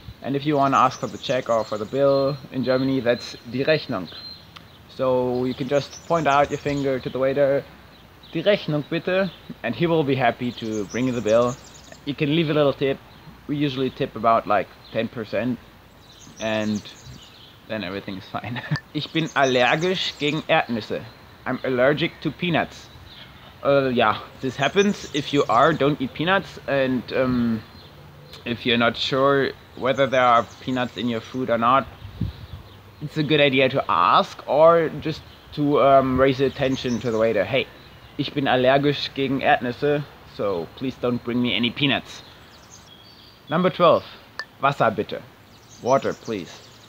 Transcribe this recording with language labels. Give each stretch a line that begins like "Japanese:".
English: And if you want to ask for the check or for the bill in Germany, that's die Rechnung. So you can just point out your finger to the waiter,
German: die Rechnung bitte,
English: and he will be happy to bring you the bill. You can leave a little tip. We usually tip about like 10%, and then everything's fine.
German: Ich bin allergisch gegen Erdnüsse.
English: I'm allergic to peanuts. Yeah, this happens. If you don't eat peanuts, and if you're not sure whether there are peanuts in your food or not, it's a good idea to ask, or just to raise attention to the waiter. Hey,
German: ich bin allergisch gegen Erdnüsse,
English: so please don't bring me any peanuts. Number 12.
German: Wasser bitte.
English: Water, please.